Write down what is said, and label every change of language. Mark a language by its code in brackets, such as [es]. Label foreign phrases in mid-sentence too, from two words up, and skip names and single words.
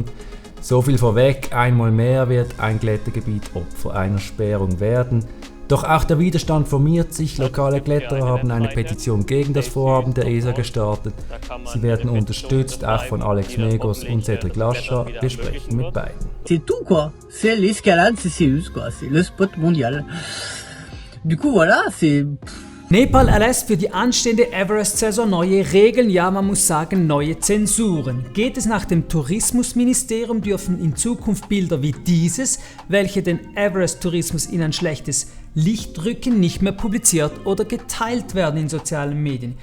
[de] So viel vorweg, einmal mehr wird ein Klettergebiet Opfer einer Sperrung werden. Doch auch der Widerstand formiert sich. Lokale Kletterer haben eine Petition gegen das Vorhaben der ESA gestartet. Sie werden unterstützt, auch von Alex Megos und Cédric Lascha. Wir sprechen mit beiden. [fr] C'est tout, quoi. C'est l'escalade, c'est Seus, quoi. C'est le spot mondial. Du coup, voilà, c'est... [de] Nepal erlässt für die anstehende Everest-Saison neue Regeln, ja man muss sagen neue Zensuren. Geht es nach dem Tourismusministerium, dürfen in Zukunft Bilder wie dieses, welche den Everest-Tourismus in ein schlechtes Licht rücken, nicht mehr publiziert oder geteilt werden in sozialen Medien.